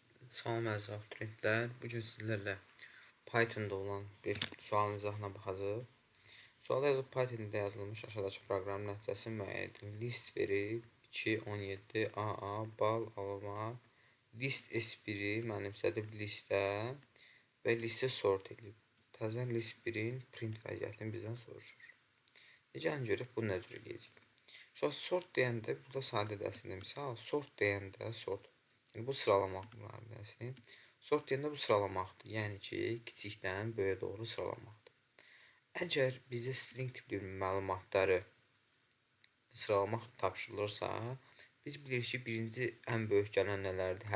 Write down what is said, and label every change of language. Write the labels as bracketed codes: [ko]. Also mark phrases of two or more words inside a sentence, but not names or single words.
[az] Salam əziz abituriyentlər. Bu gün sizlərlə Pythonda olan bir sualın izahına baxacağıq. Sualda yazıb Pythonda yazılmış aşağıdakı proqramın nəticəsi müəyyən edilir. List verib 2, 17, AA, bal, alma, list S1-i mənimsədib listə və listə sort edib. Təzən list 1-in print vəziyyətini bizdən soruşur. Gəlin görək bu nə cür eləyəcək. Sort deyəndə burada sadə dərsində misal, sort deyəndə sort. Yəni, bu sıralamaq müəmməsi. Sort deyəndə bu sıralamaqdır. Yəni ki, kiçikdən böyüyə doğru sıralamaqdır. Əgər bizə string tipli məlumatları sıralamaq tapşırılırsa, biz bilirik ki, birinci ən böyük gələn nələrdir?